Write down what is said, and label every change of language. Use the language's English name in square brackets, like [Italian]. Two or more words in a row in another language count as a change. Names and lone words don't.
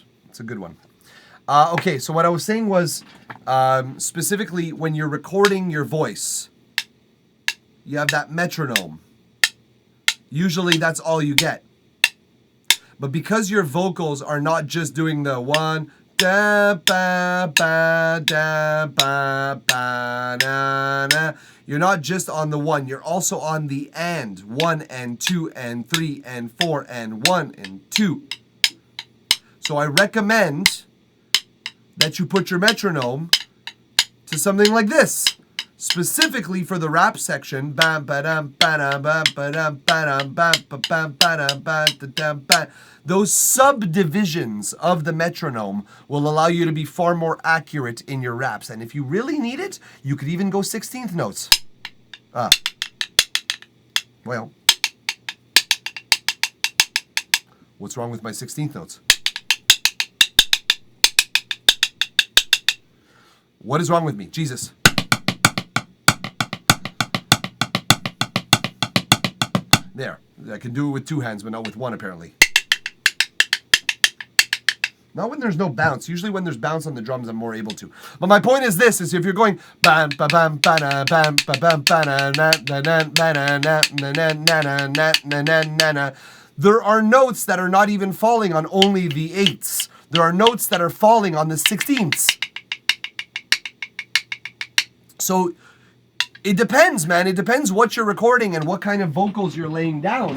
[English] It's a good one. Okay, so what I was saying was, specifically when you're recording your voice, you have that metronome. Usually that's all you get. But because your vocals are not just doing the 1, da ba ba da ba ba na na. You're not just on the 1, you're also on the and. 1 and 2 and 3 and 4 and 1 and 2. So I recommend that you put your metronome to something like this. Specifically for the rap section, bam ba dam ba dam ba ba dam ba dam ba ba bam ba dam ba da dam ba. Those subdivisions of the metronome will allow you to be far more accurate in your raps. And if you really need it, you could even go 16th notes. Well, what's wrong with my 16th notes? What is wrong with me? Jesus. There. I can do it with 2 hands, but not with 1, apparently. Not when there's no bounce. Usually when there's bounce on the drums, I'm more able to. But my point is this, is if you're going bam ba bam ba na bam ba bam ba na na na na na na na na na na na na na, there are notes that are not even falling on only the 8ths. There are notes that are falling on the 16ths. So it depends, man. It depends what you're recording and what kind of vocals you're laying down.